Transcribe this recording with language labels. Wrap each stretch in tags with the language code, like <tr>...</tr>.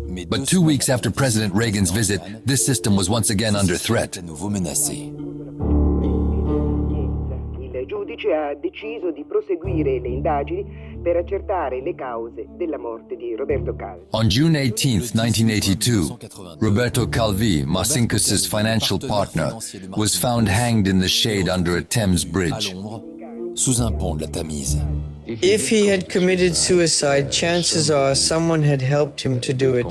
<en>But 2 weeks after President Reagan's visit, this system was once again under threat.</en> <it>Il giudice ha deciso di proseguire le indagini per accertare le cause della morte di Roberto Calvi.</it> <en>On June 18, 1982, Roberto Calvi, Marcinkus's financial partner, was found hanged in the shade under a Thames bridge. If he had committed suicide, chances are someone had helped him to do it.</en>